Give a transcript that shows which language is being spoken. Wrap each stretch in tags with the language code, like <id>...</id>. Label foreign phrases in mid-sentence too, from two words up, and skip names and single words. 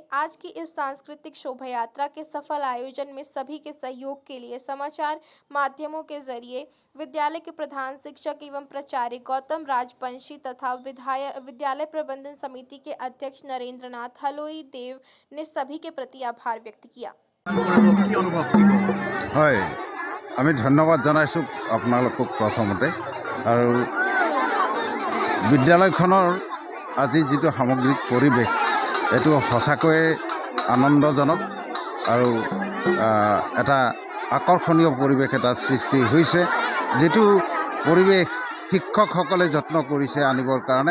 <hi>आज की इस सांस्कृतिक शोभा यात्रा के सफल आयोजन में सभी के सहयोग के लिए समाचार माध्यमों के जरिए विद्यालय के प्रधान शिक्षक एवं प्राचार्य गौतम राजवंशी तथा विद्यालय प्रबंधन समिति के अध्यक्ष नरेंद्र नाथ हलोई देव ने सभी के प्रति आभार व्यक्त किया।</hi> <as>আমি ধন্যবাদ জনাইছোঁ আপোনালোকক প্ৰথমতে আৰু বিদ্যালয়খনৰ আজি যিটো সামগ্ৰিক পৰিৱেশ এটো সঁচাকৈ আনন্দজনক আৰু এটা আকৰ্ষণীয় পৰিৱেশ এটা সৃষ্টি হৈছে যেটো পৰিৱেশ শিক্ষকসকলে যত্ন কৰিছে আনিবৰ কাৰণে</as>